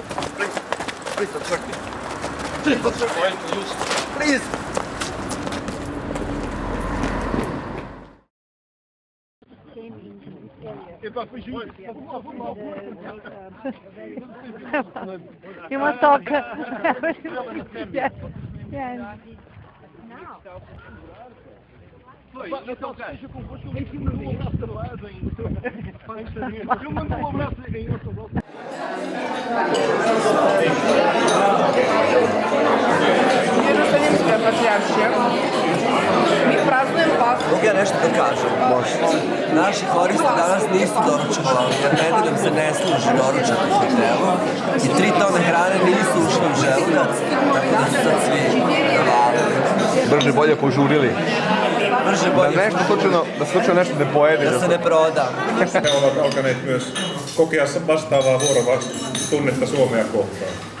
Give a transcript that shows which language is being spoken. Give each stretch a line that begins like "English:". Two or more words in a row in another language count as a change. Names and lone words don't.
English: Please don't hurt me. Please don't hurt me. Please! You must talk. Yes. Yes.
Serbian: Jerusalimska patrijaršija. Mi praznujemo Pasku. Mogu ja nešto da kažem? Može. Naši horisti danas nisu doručkovali, jer nedeljom se ne služi doručak u hotelu i 3 tone hrane nisu ušli u želudac, tako da su sad svi navalili. Brže bolje požurili. Brže bolje. Da slučajno nešto ne pojede. Da se ne proda.
Finnish: Ne ovat alkaneet myös kokea vastaavaa tunnetta Suomea kohtaan.